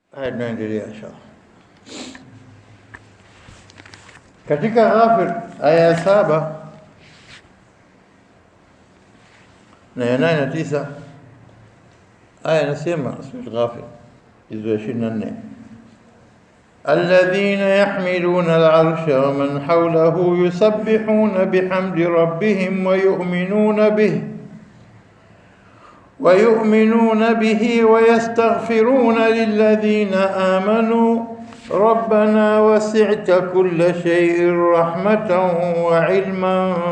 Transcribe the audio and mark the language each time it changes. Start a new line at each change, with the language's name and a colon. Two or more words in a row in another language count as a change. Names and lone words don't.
Swahili: Haya tunaendelea inshallah. Katika Ghafir aya ya 7 na ya 8 na 9 aya inasema sura Ghafir hizo 24
Arabic: الذين يحملون العرش ومن حوله يسبحون بحمد ربهم ويؤمنون به ويستغفرون للذين آمنوا ربنا وسعت كل شيء رحمة وعلما